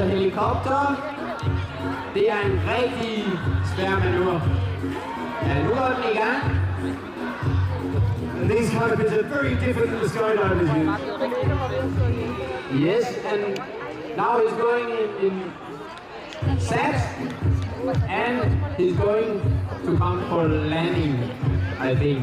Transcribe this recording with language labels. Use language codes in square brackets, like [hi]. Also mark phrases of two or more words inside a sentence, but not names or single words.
[da] helikopter. Det er en rigtig svær manøvre. Ja, nu er den i gang. [en] And these cockpits are very different than the skydivers use. Yes, and now he's going in sat, and he's going to come for landing, I think.